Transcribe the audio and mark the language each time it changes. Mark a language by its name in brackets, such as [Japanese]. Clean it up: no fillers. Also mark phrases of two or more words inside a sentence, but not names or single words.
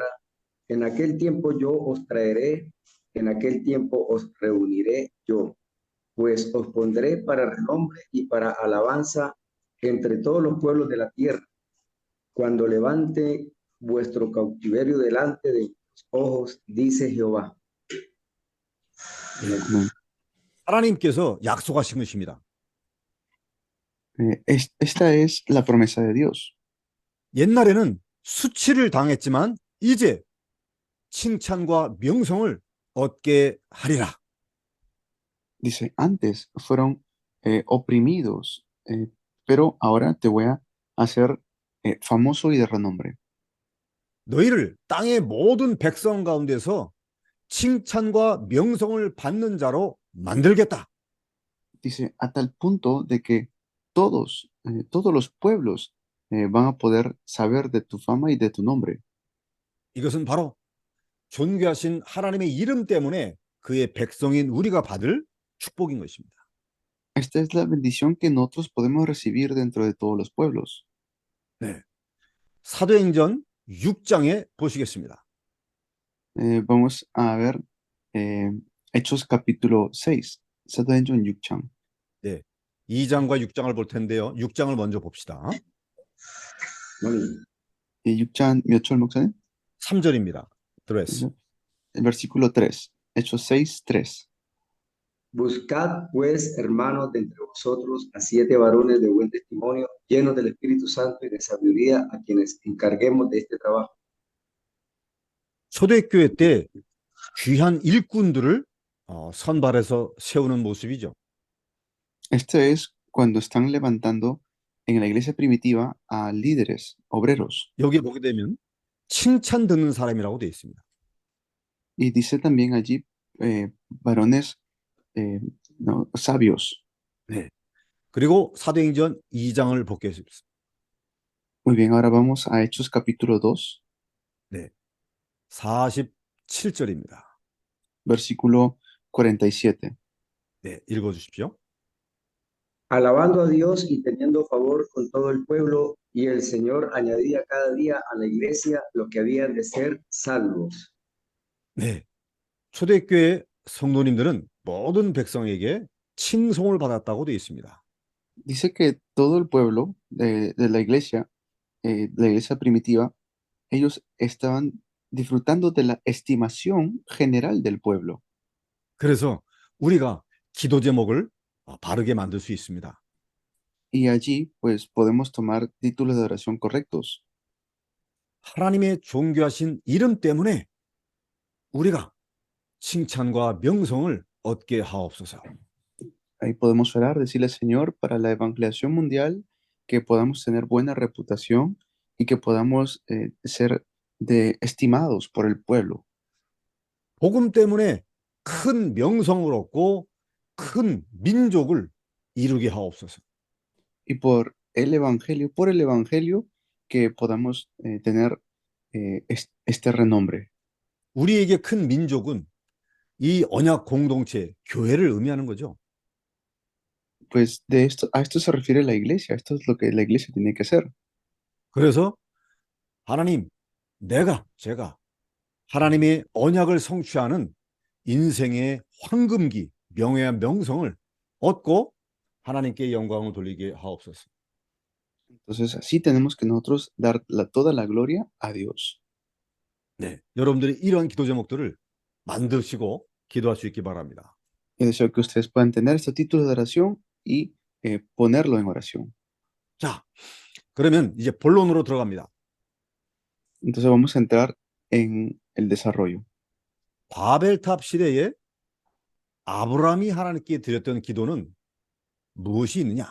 [Spanish] En aquel tiempo yo os traeré, en aquel tiempo os reuniré yo, pues os pondré para renombre y para alabanza entre todos los pueblos de la tierra. Cuando levante vuestro cautiverio delante de mis ojos, dice Jehová. Amén. [Korean] 하나님께서 약속하신 것입니다. [Spanish] Esta es la promesa de Dios. [Korean] 옛날에는 수치를 당했지만 이제 칭찬과 명성을 얻게 하리라. [Spanish] Dice, antes fueron oprimidos, pero ahora te voy a hacer famoso y de renombre. [Korean] 너희를 땅의 모든 백성 가운데서 칭찬과 명성을 받는 자로 만들겠다. [Spanish] Dice, a tal punto de que todos los pueblos van a poder saber de tu fama y de tu nombre. [Korean] 이것은 바로 존귀하신 하나님의 이름 때문에 그의 백성인 우리가 받을 축복인 것입니다. [Spanish] Esta es la bendición que nosotros podemos recibir dentro de todos los pueblos. [Korean] 네. 사도행전 6장에 보시겠습니다. [Spanish] Vamos a ver Hechos capítulo 6. [Korean] 사도행전 6장. 네. 2장과 6장을 볼 텐데요. 6장을 먼저 봅시다. [Spanish] Amén. [Korean] 6장 몇 절 목사님? 3절입니다. 드레스. [Spanish] El versículo 3. Hechos 6, 3. Buscad, pues, hermanos, de entre vosotros a 7 varones de buen testimonio, llenos del Espíritu Santo y de sabiduría, a quienes encarguemos de este trabajo. [Korean] 초대교회 때 귀한 일꾼들을 선발해서 세우는 모습이죠. [Spanish] Esto es cuando están levantando en la iglesia primitiva a líderes, obreros. [Korean] 여기 보게 되면 칭찬 듣는 사람이라고 되어 있습니다. [Spanish] Y dice también allí varones sabios. [Korean] 네. 그리고 사도행전 2장을 보겠습니다. [Spanish] Muy bien, ahora vamos a Hechos capítulo 2, [Korean] 네. 47절입니다. [Spanish] versículo 47. [Korean] 네, 읽어 주십시오. [Spanish] Alabando a Dios y teniendo favor con todo el pueblo, y el Señor añadía cada día a la iglesia los que habían de ser salvos. [Korean] 네. 초대교회 성도님들은 모든 백성에게 칭송을 받았다고 되어 있습니다. [Spanish] Dice que todo el pueblo de la iglesia primitiva, ellos estaban disfrutando de la estimación general del pueblo. [Korean] 그래서 우리가 기도 제목을 바르게 만들 수 있습니다. [Spanish] Y allí, pues, podemos tomar títulos de oración correctos. [Korean] 하나님의 존귀하신 이름 때문에 우리가 칭찬과 명성을 얻게 하옵소서. [Spanish] Ahí podemos orar, decirle, Señor, para la evangelización mundial, que podamos tener buena reputación y que podamos ser estimados por el pueblo. [Korean] 복음 때문에 큰 명성을 얻고 큰 민족을 이루게 하옵소서. [Spanish] Y por el evangelio, que podamos tener este renombre. [Korean] 우리에게 큰 민족은 이 언약 공동체, 교회를 의미하는 거죠. [Spanish] Pues a esto se refiere la iglesia, esto es lo que la iglesia tiene que hacer. [Korean] 그래서 하나님, 제가 하나님의 언약을 성취하는 인생의 황금기, 명예와 명성을 얻고 하나님께 영광을 돌리게 하옵소서. [Spanish] Entonces, así tenemos que nosotros dar toda la gloria a Dios. [Korean] 네, 여러분들이 이런 기도 제목들을 만드시고 기도할 수 있기 바랍니다. [Spanish] Yo deseo que ustedes puedan tener estos títulos de oración y ponerlo en oración. [Korean] 자, 그러면 이제 본론으로 들어갑니다. [Spanish] Entonces vamos a entrar en el desarrollo. [Korean] 바벨탑 시대에 아브라함이 하나님께 드렸던 기도는 무엇이 있느냐?